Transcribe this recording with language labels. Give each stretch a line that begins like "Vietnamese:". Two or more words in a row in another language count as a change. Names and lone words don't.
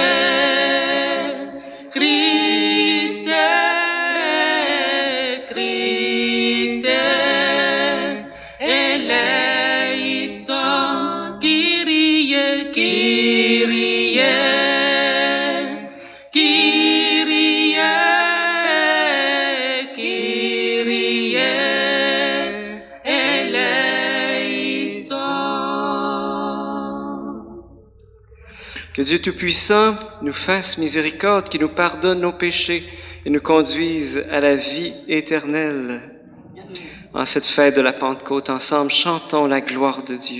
Greek: Christe, Christe, eleison, Kyrie, Kyrie, Kyrie, Kyrie, eleison.
French: Que Dieu Tout-Puissant nous fasse miséricorde, qu'il nous pardonne nos péchés et nous conduise à la vie éternelle. En cette fête de la Pentecôte, ensemble, chantons la gloire de Dieu.